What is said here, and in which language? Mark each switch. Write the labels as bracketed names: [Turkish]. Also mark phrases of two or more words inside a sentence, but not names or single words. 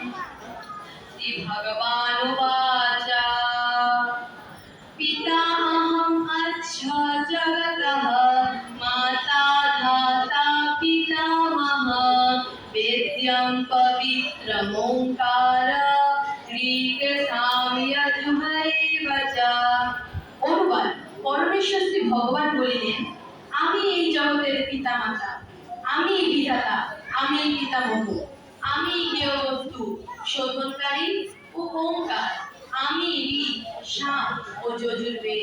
[Sanskrit] श्रीभगवानुवाच पिताहम् अच्छ जगतः माता धाता पितामहः वेद्यं पवित्रमोङ्कार ऋक्साम यजुर्वेद च। [Bangla] অনুবাদ। পরমেশ্বর শ্রী ভগবান বলিলেন, আমি এই জগতের পিতামাতা, আমি বিধাতা, আমি পিতামহ, আমি জ্ঞেয় বস্তু, শোধনকারী ও ওঙ্কার, আমি ঋক্, সাম ও যজুর্বেদ।